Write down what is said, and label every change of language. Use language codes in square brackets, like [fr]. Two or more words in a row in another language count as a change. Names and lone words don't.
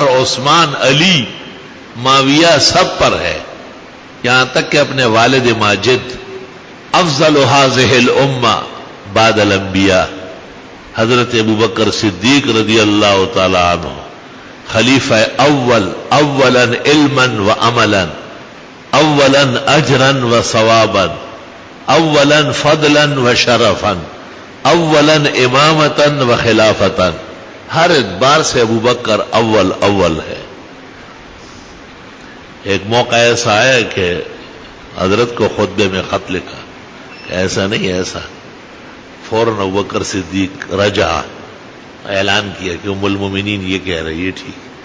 [ur] عثمان، علی، معاویہ سب پر ہے، یہاں تک کہ اپنے والد ماجد [ar] افضل هذه الامہ بعد الانبیاء [ur] حضرت ابوبکر صدیق [ar] رضی اللہ تعالی عنہ [ur] خلیفہ اول، [ar] اولا علما و عملا، اولا اجرا و ثوابا، اولا فضلا و شرفا، اولا امامتا و خلافتا. [ur] ہر اعتبار سے ابو بکر اول اول ہے. ایک موقع ایسا آیا کہ حضرت کو خطبے میں خط لکھا کہ ایسا نہیں ایسا. فوراً ابو بکر صدیق رجع، اعلان کیا کہ ام المومنین یہ کہہ رہی ہے ٹھیک.